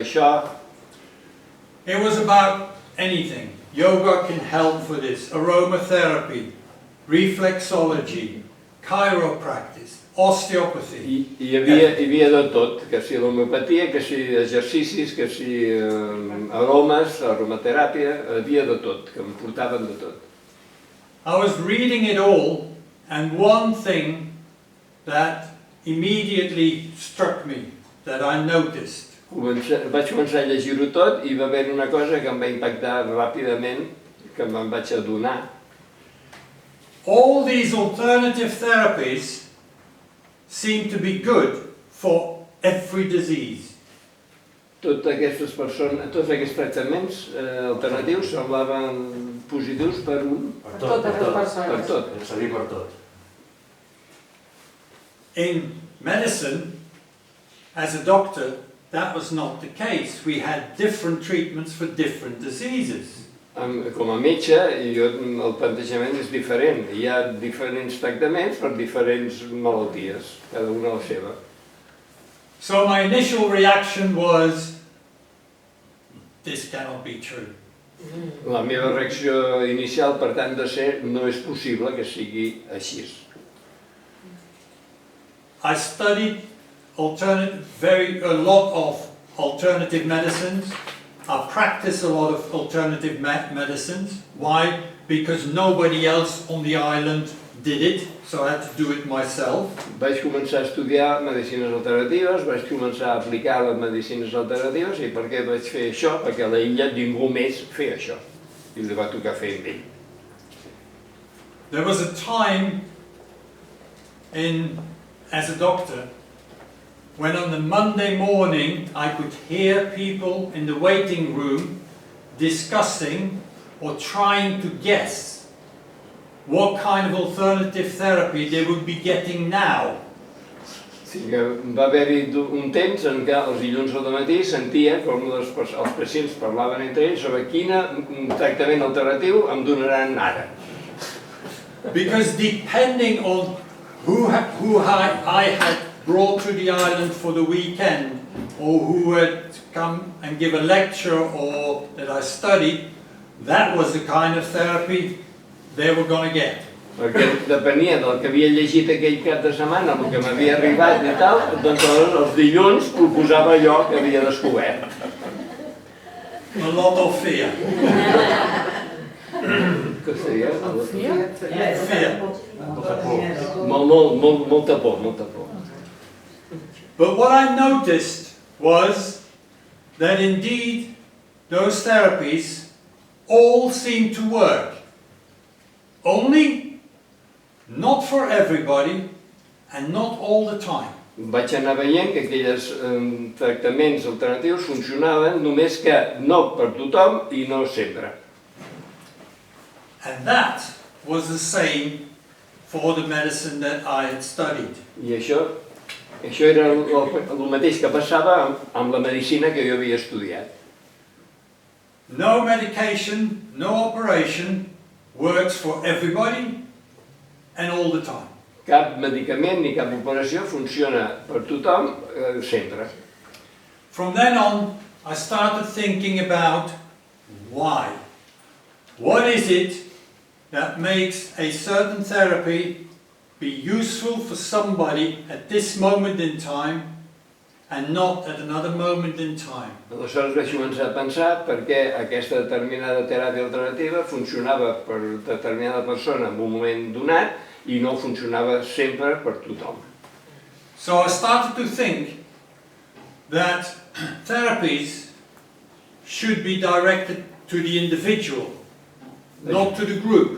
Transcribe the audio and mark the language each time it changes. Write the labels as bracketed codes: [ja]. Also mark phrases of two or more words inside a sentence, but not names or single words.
[ca] Això. [en] It was about anything. Yoga can help for this. Aromatherapy, reflexology, chiropractic, osteopathy. [ca] Hi havia de tot, que si l'homeopatia, que si exercicis, que si aromes, aromateràpia, hi havia de tot, que em portaven de tot. [en] I was reading it all, and one thing that immediately struck me, that I noticed. [ca] Vaig començar a llegir-ho tot i va haver una cosa que em va impactar ràpidament, que me'n vaig adonar. [en] All these alternative therapies seem to be good for every disease. [ca] Tots aquests tractaments alternatius semblaven positius per totes les persones. Per tot. Servir per tot. [en] In medicine, as a doctor, that was not the case. We had different treatments for different diseases. [ca] Com a metge, el plantejament és diferent. Hi ha diferents tractaments per diferents malalties, cada una la seva. [en] So my initial reaction was, this cannot be true. [ca] La meva reacció inicial, per tant, de ser, no és possible que sigui així. [en] I studied a lot of alternative medicines. I practice a lot of alternative medicines. Why? Because nobody else on the island did it, so I had to do it myself. [ca] Vaig començar a estudiar medicines alternatives, vaig començar a aplicar les medicines alternatives. I per què vaig fer això? Perquè a l'illa ningú més feia això. I li va tocar fer amb ell. [en] There was a time as a doctor, when on the Monday morning I could hear people in the waiting room discussing or trying to guess what kind of alternative therapy they would be getting now. [ca] Sí, va haver-hi un temps en què els dilluns al matí sentia com els pacients parlaven entre ells sobre quin tractament alternatiu em donaran ara. [en] Because depending on who I had brought to the island for the weekend, or who had come and give a lecture, or that I studied, that was the kind of therapy they were going to get. [ca] Perquè depenia del que havia llegit aquell cap de setmana, el que m'havia arribat i tal, doncs els dilluns proposava allò que havia descobert. [en] A lot of fear. [ca] Què seria? [en] Fear. [ca] Molta por, molta por. [en] But what I noticed was that indeed those therapies all seem to work. Only not for everybody and not all the time. [ca] Vaig anar veient que aquells tractaments alternatius funcionaven, només que no per tothom i no sempre. [en] And that was the same for the medicine that I had studied. [ca] I això era el mateix que passava amb la medicina que jo havia estudiat. [en] No medication, no operation works for everybody and all the time. [ca] Cap medicament ni cap operació funciona per tothom sempre. [en] From then on, I started thinking about why. What is it that makes a certain therapy be useful for somebody at this moment in time and not at another moment in time? [ca] Aleshores vaig començar a pensar per què aquesta determinada teràpia alternativa funcionava per determinada persona en un moment donat i no funcionava sempre per tothom. [en] So I started to think that therapies should be directed to the individual, not to the group.